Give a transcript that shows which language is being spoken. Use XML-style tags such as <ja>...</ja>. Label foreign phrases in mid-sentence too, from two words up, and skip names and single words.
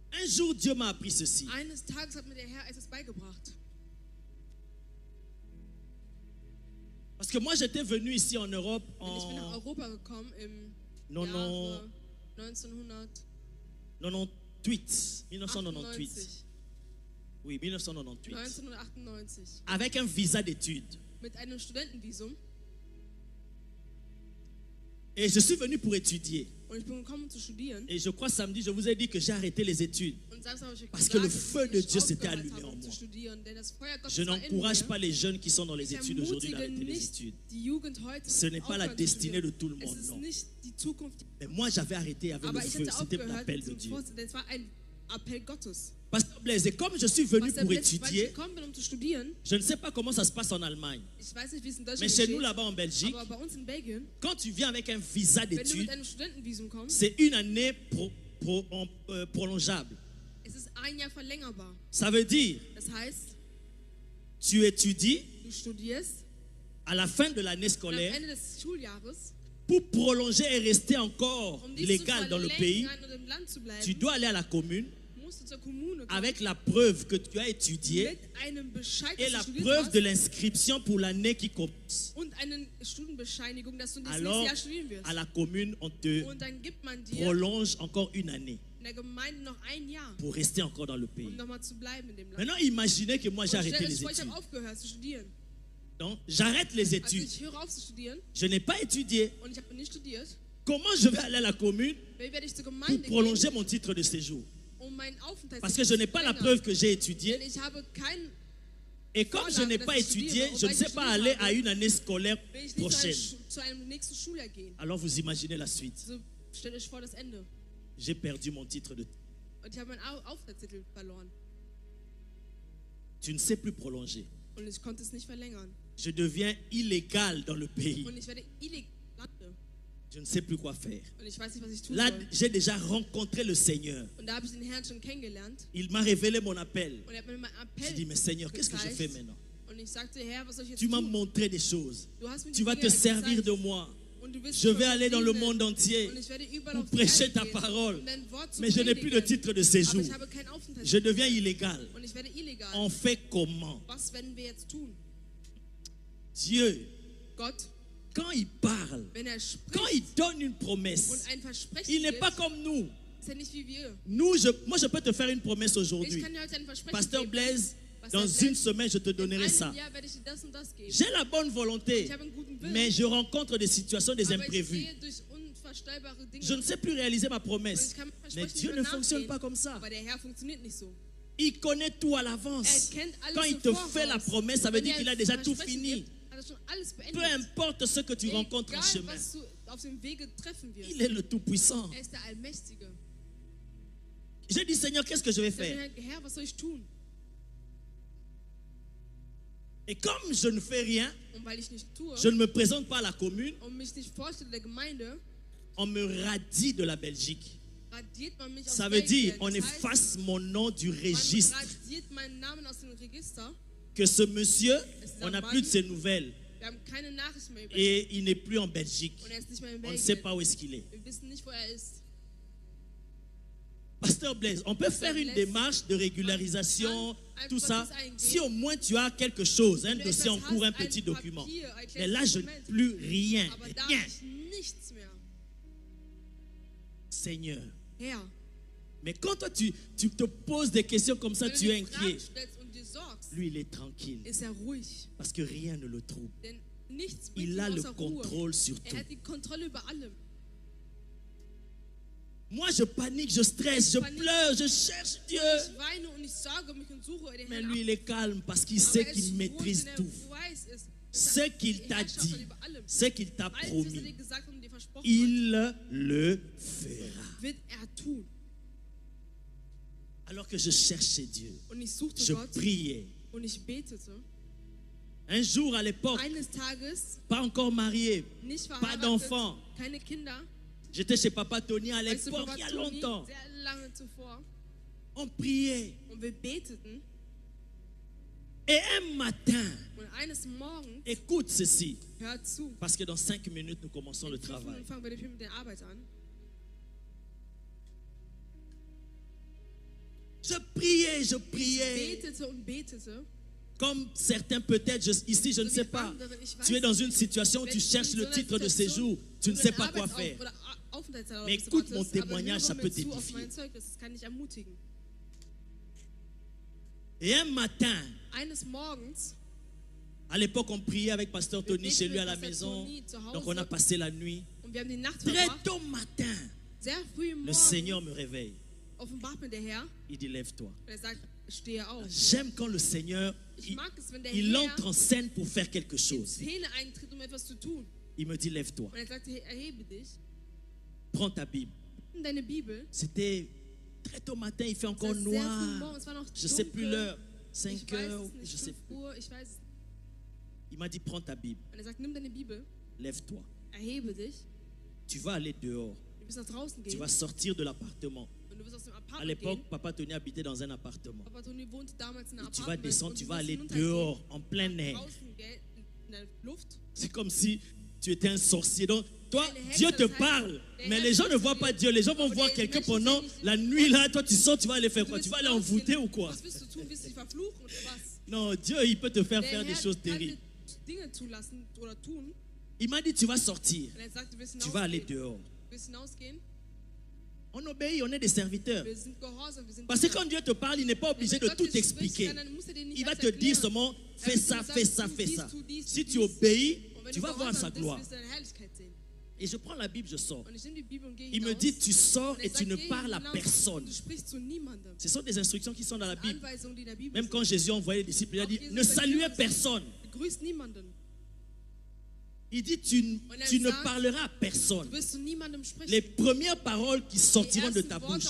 <fr>jour, Dieu m'a appris ceci.</fr> <de>Eines Tages hat mir der Herr etwas beigebracht.</de> <fr>Parce que moi, j'étais venu ici en Europe</fr> <de>Denn ich bin nach</de> <fr>en Europa gekommen im non,</fr> <de>Jahre</de> <fr>non, 1998. 1998. Oui, 1998. 1998. Avec un visa d'études.</fr> <de>Mit einem Studentenvisum.</de> <fr>Et je suis venu pour étudier.</fr> <de>Und ich bin gekommen, um zu studieren.</de> <fr>Et je crois samedi, je vous ai dit que j'ai arrêté les études.</fr> <de>Und Samstag habe ich</de> <fr>Parce</fr> <de>gesagt,</de> <fr>que le feu de</fr> <de>dass</de> <fr>Dieu</fr> <de>ich</de> <fr>s'était</fr> <de>aufgehört</de> <fr>allumé</fr> <de>habe,</de> <fr>en</fr> <de>um zu</de> <fr>moi.</fr> <de>studieren, denn das Feuer Gottes</de> <fr>Je</fr> <de>war in</de> <fr>n'encourage</fr> <de>mir.</de> <fr>pas les jeunes qui sont dans les</fr> <de>Ich</de> <fr>études aujourd'hui</fr> <de>ermutige</de> <fr>d'arrêter les</fr> <de>nicht</de> <fr>études.</fr> <de>die Jugend heute,</de> <fr>Ce n'est pas la</fr> <de>aufhören zu</de> <fr>destinée de</fr> <de>studieren.</de> <fr>tout le</fr> <de>Es</de> <fr>monde,</fr> <de>ist</de> <fr>non.</fr> <de>nicht die Zukunft.</de> <fr>Mais moi, j'avais arrêté avec le</fr> <de>Aber ich</de> <fr>feu.</fr> <de>hatte</de> <fr>C'était</fr> <de>aufgehört</de> <fr>l'appel de</fr> <de>zum</de> <fr>Dieu.</fr> <de>Vorsitz, denn es war ein Appell Gottes.</de> <fr>Pasteur Blaise, et comme je suis venu</fr> <de>Pastor</de> <fr>pour</fr> <de>Blitz, weil ich</de> <fr>étudier,</fr> <de>gekommen bin, um zu studieren,</de> <fr>je ne sais pas comment ça se passe en Allemagne.</fr> <de>ich weiß nicht, wie es in</de> <fr>Mais</fr> <de>Deutschland</de> <fr>chez nous,</fr> <de>geschieht,</de> <fr>là-bas en Belgique,</fr> <de>aber bei uns in Belgien,</de> <fr>quand tu viens avec un visa</fr> <de>wenn du</de> <fr>d'études,</fr> <de>mit einem Studentenvisum kommst,</de> <fr>c'est une année prolongeable.</fr> <de>es ist ein Jahr verlängerbar.</de> <fr>Ça veut dire,</fr> <de>Das heißt,</de> <fr>tu étudies</fr> <de>du studierst</de> <fr>à la fin de l'année</fr> <de>und am</de> <fr>scolaire</fr> <de>Ende des Schuljahres,</de> <fr>pour prolonger et rester encore</fr> <de>um dies zu</de> <fr>légal dans le pays.</fr> <de>verlängern und im Land zu</de> <fr>Tu</fr> <de>bleiben,</de> <fr>dois aller à la commune</fr> <de>musst du zur Kommune kommen</de> <fr>avec la preuve que tu as étudié</fr> <de>mit einem Bescheid,</de> <fr>et</fr> <de>dass</de> <fr>la</fr> <de>du studiert</de> <fr>preuve</fr> <de>hast</de> <fr>de l'inscription pour l'année qui commence.</fr> <de>und eine Studienbescheinigung, dass du das</de> <fr>Alors,</fr> <de>nächste Jahr studieren wirst.</de> <fr>à la commune, on te</fr> <de>Und dann gibt man dir</de> <fr>prolonge encore une année</fr> <de>in der Gemeinde noch ein Jahr,</de> <fr>pour rester encore dans le</fr> <de>um</de> <fr>pays.</fr> <de>nochmal zu bleiben in dem Land.</de> <fr>Maintenant, imaginez que moi j'ai</fr> <de>Und</de> <fr>arrêté</fr> <de>stell</de> <fr>les</fr> <de>euch vor, ich</de> <fr>études.</fr> <de>habe aufgehört zu studieren.</de> <fr>Donc, j'arrête les</fr> <de>Also</de> <fr>études.</fr> <de>ich höre auf zu studieren</de> <fr>Je n'ai pas étudié.</fr> <de>und ich habe nicht studiert.</de> <fr>Comment je vais aller à la commune</fr> <de>Wie werde ich zur</de> <fr>pour</fr> <de>Gemeinde</de> <fr>prolonger</fr> <de>gehen,</de> <fr>mon titre de séjour?</fr> <de>um meinen Aufenthalt</de> <fr>Parce</fr> <de>zu</de> <fr>que je n'ai pas la</fr> <de>verlängern?</de> <fr>preuve que j'ai étudié.</fr> <de>Denn ich habe kein,</de> <fr>Et comme je n'ai pas étudié, je ne sais pas aller à une année scolaire</fr> <de>will ich nicht</de> <fr>prochaine.</fr> <de>zu einem nächsten Schuljahr gehen.</de> <fr>Alors vous imaginez la suite.</fr> <de>So stellt euch vor das Ende.</de> <fr>J'ai perdu mon titre de...</fr> <de>Und ich habe meinen Aufenthaltstitel verloren.</de> <fr>Tu ne sais plus prolonger.</fr> <de>Und ich konnte es nicht verlängern.</de> <fr>Je deviens illégal dans le pays.</fr> <de>Und ich werde illegal.</de> <fr>Je ne sais plus quoi faire.</fr> <de>Und ich weiß nicht, was ich tun</de> <fr>Là,</fr> <de>soll.</de> <fr>j'ai déjà rencontré le Seigneur.</fr> <de>Und da habe ich den Herrn schon kennengelernt.</de> <fr>Il m'a révélé mon appel.</fr> <de>Und er hat mir meinen</de> <fr>Je</fr> <de>Appell</de> <fr>dis, mais Seigneur, qu'est-ce que je</fr> <de>gezeigt.</de> <fr>fais maintenant?</fr> <de>Und ich sagte, Herr, was soll ich jetzt</de> <fr>Tu m'as</fr> <de>tun?</de> <fr>montré des choses.</fr> <de>Du hast mir</de> <fr>Tu</fr> <de>die</de> <fr>vas</fr> <de>Dinge</de> <fr>te servir</fr> <de>gezeigt.</de> <fr>de moi.</fr> <de>Und du wirst</de> <fr>Je</fr> <de>mich</de> <fr>vais</fr> <de>von</de> <fr>aller</fr> <de>mir</de> <fr>dans le</fr> <de>dienen.</de> <fr>monde entier</fr> <de>Und ich werde überall</de> <fr>pour</fr> <de>auf die</de> <fr>prêcher</fr> <de>Erde</de> <fr>ta</fr> <de>gehen,</de> <fr>parole.</fr> <de>um dein Wort zu</de> <fr>Mais je n'ai plus de</fr> <de>predigen.</de> <fr>titre de</fr> <de>Aber</de> <fr>séjour.</fr> <de>ich habe keinen Aufenthalt.</de> <fr>Je deviens illégal.</fr> <de>Und ich werde illegal.</de> <fr>On fait comment?</fr> <de>Was werden wir jetzt tun?</de> <fr>Dieu,</fr> <de>Gott,</de> <fr>quand il parle,</fr> <de>wenn er</de> <fr>quand</fr> <de>spricht</de> <fr>il donne une</fr> <de>und</de> <fr>promesse,</fr> <de>ein Versprechen</de> <fr>il n'est</fr> <de>gibt,</de> <fr>pas comme nous.</fr> <de>ist er nicht wie wir.</de> <fr>Nous, moi, je peux te faire une promesse</fr> <de>Ich</de> <fr>aujourd'hui.</fr> <de>kann dir heute ein Versprechen</de> <fr>Pasteur</fr> <de>geben.</de> <fr>Blaise,</fr> <de>Pastor</de> <fr>dans</fr> <de>Blaise,</de> <fr>une semaine, je te</fr> <de>in</de> <fr>donnerai ça.</fr> <de>einem Jahr werde ich dir das und das geben.</de> <fr>J'ai la bonne volonté,</fr> <de>Ich habe einen guten Willen,</de> <fr>mais je rencontre des situations, des</fr> <de>aber ich</de> <fr>imprévus.</fr> <de>sehe durch unvorstellbare Dinge.</de> <fr>Je ne sais plus réaliser ma</fr> <de>Und</de> <fr>promesse.</fr> <de>ich kann mein</de> <fr>Mais</fr> <de>Versprechen</de> <fr>Dieu</fr> <de>nicht</de> <fr>ne</fr> <de>mehr</de> <fr>fonctionne</fr> <de>nachgehen.</de> <fr>pas comme ça.</fr> <de>Aber der Herr funktioniert nicht so.</de> <fr>Il connaît tout à l'avance.</fr> <de>Er kennt alles</de> <fr>Quand il</fr> <de>im</de> <fr>te</fr> <de>Voraus.</de> <fr>fait la promesse, ça veut</fr> <de>Wenn</de> <fr>dire</fr> <de>er</de> <fr>qu'il a</fr> <de>ein</de> <fr>déjà tout</fr> <de>Versprechen</de> <fr>fini.</fr> <de>gibt, hat er schon alles beendet.</de> <fr>Peu importe ce que tu rencontres en</fr> <de>Egal,</de> <fr>chemin,</fr> <de>was du auf dem Wege treffen wirst.</de> <fr>il est le Tout-Puissant.</fr> <de>Er ist der Allmächtige.</de> <fr>J'ai dit, Seigneur, qu'est-ce que je vais</fr> <de>Ich sage,</de> <fr>faire?</fr> <de>Herr, was soll ich tun?</de> <fr>Et comme je ne fais rien,</fr> <de>Und weil ich nicht tue</de> <fr>je ne me présente pas à la commune,</fr> <de>und mich nicht vorstelle der Gemeinde,</de> <fr>on me radie de la Belgique.</fr> <de>radiert man mich aus</de> <fr>Ça veut dire,</fr> <de>Belgien.</de> <fr>on</fr> <de>Das heißt,</de> <fr>efface mon nom du</fr> <de>man</de> <fr>registre.</fr> <de>radiert meinen Namen aus dem Register.</de> <fr>Que ce monsieur, on n'a plus de ses nouvelles.</fr> <de>Wir haben keine Nachricht mehr über ihn.</de> <fr>Et il n'est plus en Belgique.</fr> <de>Und er ist nicht mehr in</de> <fr>On ne</fr> <de>Belgien.</de> <fr>sait pas où est-ce qu'il est.</fr> <de>Wir wissen nicht, wo er ist.</de> <fr>Pasteur Blaise, on peut faire une démarche de régularisation, tout ça, si au moins tu as quelque chose, un dossier en cours, un petit document. Mais là, je n'ai plus rien.</fr> <de>Aber da</de> <fr>Rien.</fr> <de>habe ich nichts mehr.</de> <fr>Seigneur.</fr> <de>Herr,</de> <fr>Mais quand toi, tu te poses des questions comme ça,</fr> <de>wenn</de> <fr>tu</fr> <de>du</de> <fr>es</fr> <de>dir Fragen</de> <fr>inquiet.</fr> <de>stellst und dir sorgst,</de> <fr>Lui, il est tranquille.</fr> <de>ist er ruhig.</de> <fr>Parce que rien ne le trouble.</fr> <de>Denn nichts bringt</de> <fr>Il</fr> <de>ihn</de> <fr>a le</fr> <de>außer Ruhe.</de> <fr>contrôle sur</fr> <de>Er</de> <fr>tout.</fr> <de>hat die Kontrolle über allem.</de> <fr>Moi, je panique, je stresse, je pleure, je cherche Dieu.</fr> <de>Ich weine und ich sorge mich und suche den</de> <fr>Mais</fr> <de>Herrn.</de> <fr>lui, il est calme parce qu'il</fr> <de>Aber</de> <fr>sait</fr> <de>er ist</de> <fr>qu'il</fr> <de>ruhig,</de> <fr>maîtrise</fr> <de>denn er</de> <fr>tout.</fr> <de>weiß es.</de> <fr>Ce qu'il t'a</fr> <de>Herrschaft</de> <fr>dit,</fr> <de>über allem.</de> <fr>ce qu'il t'a</fr> <de>Alles, was er dir</de> <fr>promis,</fr> <de>gesagt und dir versprochen</de> <fr>il le fera.</fr> <de>hat, wird er tun.</de> <fr>Alors que je cherchais Dieu,</fr> <de>Und ich suchte</de> <fr>je</fr> <de>Gott</de> <fr>priais.</fr> <de>und ich betete.</de> <fr>Un jour à l'époque,</fr> <de>Eines Tages,</de> <fr>pas encore marié,</fr> <de>nicht</de> <fr>pas</fr> <de>verheiratet,</de> <fr>d'enfant.</fr> <de>keine Kinder,</de> <fr>J'étais chez Papa Tony à</fr> <de>weißt du,</de> <fr>l'époque,</fr> <de>Papa</de> <fr>il y a</fr> <de>Toni,</de> <fr>longtemps.</fr> <de>sehr lange zuvor.</de> <fr>On priait.</fr> <de>Und wir beteten.</de> <fr>Et un matin,</fr> <de>Und eines Morgens,</de> <fr>écoute ceci,</fr> <de>hört zu,</de> <fr>parce que dans 5 minutes, nous commençons le</fr> <de>in 5</de> <fr>travail.</fr> <de>Minuten fangen wir mit der Arbeit an.</de> <fr>Je priais.</fr> <de>betete und betete.</de> <fr>Comme certains peut-être, ici, je ne sais pas. Tu es dans une situation où tu cherches le titre de séjour. Tu ne sais pas quoi faire. Mais écoute mon témoignage, ça peut t'édifier. Et un matin,</fr> <de>Eines Morgens,</de> <fr>à l'époque, on priait avec Pasteur Tony chez lui à la maison. Donc on a passé la nuit.</fr> <de>und wir haben die Nacht</de> <fr>Très</fr> <de>verbracht,</de> <fr>tôt matin,</fr> <de>sehr früh im</de> <fr>le</fr> <de>Morgen,</de> <fr>Seigneur me réveille.</fr> <de>offenbart mir der Herr,</de> <fr>Il dit, lève-toi.</fr> <de>und er sagt, stehe auf.</de> <fr>J'aime quand le Seigneur,</fr> <de>Ich mag es, wenn der</de> <fr>il</fr> <de>Herr</de> <fr>entre en scène pour faire quelque</fr> <de>in</de> <fr>chose.</fr> <de>Szene eintritt, um etwas zu tun.</de> <fr>Il me dit, lève-toi.</fr> <de>Und er sagt, erhebe dich,</de> <fr>Prends ta Bible.</fr> <de>nimm deine Bibel.</de> <fr>C'était très tôt matin, il fait</fr> <de>Es war</de> <fr>encore</fr> <de>sehr früh morgens,</de> <fr>noir.</fr> <de>es war noch</de> <fr>Je ne sais plus</fr> <de>dunkel.</de> <fr>l'heure.</fr> <de>Ich 5 weiß</de> <fr>heures,</fr> <de>es nicht,</de> <fr>je sais 5 plus.</fr> <de>Uhr, ich weiß es.</de> <fr>Il m'a dit, prends ta Bible,</fr> <de>Und er sagt, nimm deine Bibel,</de> <fr>lève-toi.</fr> <de>erhebe dich,</de> <fr>Tu vas aller dehors.</fr> <de>du wirst nach draußen</de> <fr>Tu</fr> <de>gehen</de> <fr>vas sortir de l'appartement.</fr> <de>und du wirst aus dem</de> <fr>À</fr> <de>Apartment</de> <fr>l'époque,</fr> <de>gehen.</de> <fr>Papa Tony habitait dans un appartement.</fr> <de>Papa Toni wohnte damals in einem</de> <fr>Et tu vas</fr> <de>Apartment</de> <fr>descendre,</fr> <de>und</de> <fr>tu</fr> <de>du</de> <fr>vas</fr> <de>wirst</de> <fr>aller</fr> <de>hinuntergehen,</de> <fr>dehors, en plein air.</fr> <de>draußen gell, in der Luft.</de> <fr>C'est comme si tu étais un sorcier. Donc, toi,</fr> <de>Eine Hexe,</de> <fr>Dieu te</fr> <de>das heißt,</de> <fr>parle.</fr> <de>der</de> <fr>Mais</fr> <de>Herr</de> <fr>les gens ne</fr> <de>spricht</de> <fr>voient</fr> <de>zu</de> <fr>pas</fr> <de>dir.</de> <fr>Dieu. Les gens vont</fr> <de>Aber</de> <fr>voir</fr> <de>die</de> <fr>quelqu'un</fr> <de>Menschen</de> <fr>pendant</fr> <de>sehen nicht</de> <fr>la</fr> <de>den</de> <fr>nuit là. Toi, tu sors, tu vas aller faire</fr> <de>Du</de> <fr>quoi?</fr> <de>wirst</de> <fr>Tu vas aller</fr> <de>rausgehen.</de> <fr>envoûter ou quoi?</fr> <de>Was wirst du tun? Wirst du dich verfluchen oder was?</de> <fr>Non, Dieu, il peut te faire</fr> <de>Der</de> <fr>faire des</fr> <de>Herr</de> <fr>choses</fr> <de>kann dir</de> <fr>terribles.</fr> <de>Dinge zulassen oder tun.</de> <fr>Il m'a dit, tu vas sortir.</fr> <de>Und er sagt, du wirst</de> <fr>Tu vas aller</fr> <de>hinausgehen.</de> <fr>dehors.</fr> <de>Du wirst hinausgehen.</de> <fr>On obéit, on est des serviteurs.</fr> <de>Wir sind gehorsam, wir sind</de> <fr>Parce que</fr> <de>Diener.</de> <fr>quand Dieu te parle, il n'est pas obligé</fr> <de>Wenn</de> <fr>de</fr> <de>Gott</de> <fr>tout</fr> <de>dir spricht,</de> <fr>expliquer.</fr> <de>dann muss er dir nicht</de> <fr>Il va</fr> <de>alles</de> <fr>te dire</fr> <de>erklären.</de> <fr>seulement, fais</fr> <de>wird</de> <fr>ça,</fr> <de>dir</de> <fr>fais</fr> <de>sagen,</de> <fr>ça, tu fais</fr> <de>dies,</de> <fr>ça.</fr> <de>tu dies,</de> <fr>Si</fr> <de>tu</de> <fr>tu</fr> <de>dies.</de> <fr>obéis,</fr> <de>Und wenn</de> <fr>tu</fr> <de>du</de> <fr>vas voir sa</fr> <de>gehorsam bist,</de> <fr>gloire.</fr> <de>wirst du seine Herrlichkeit sehen.</de> <fr>Et je prends la Bible, je sors.</fr> <de>Und ich nehme die Bibel und gehe</de> <fr>Il me</fr> <de>hinaus.</de> <fr>dit, tu sors</fr> <de>Und</de> <fr>et</fr> <de>er</de> <fr>tu</fr> <de>sagt,</de> <fr>ne</fr> <de>geh</de> <fr>parles à</fr> <de>hinaus</de> <fr>personne.</fr> <de>und du sprichst zu niemandem.</de> <fr>Ce sont des instructions qui sont dans la</fr> <de>Die</de> <fr>Bible.</fr> <de>Anweisungen, die in der Bibel</de> <fr>Même</fr> <de>sind.</de> <fr>quand Jésus a envoyé les disciples, il a</fr> <de>Auch</de> <fr>dit,</fr> <de>Jesus</de> <fr>ne</fr> <de>sagt,</de> <fr>saluez</fr> <de>Jesus,</de> <fr>personne.</fr> <de>Begrüßt niemanden.</de> <fr>Il dit, tu ne parleras à personne.</fr> <de>Du wirst zu niemandem sprechen.</de> <fr>Les premières paroles qui</fr> <de>Die</de> <fr>sortiront de</fr> <de>ersten</de> <fr>ta</fr> <de>Worte aus</de>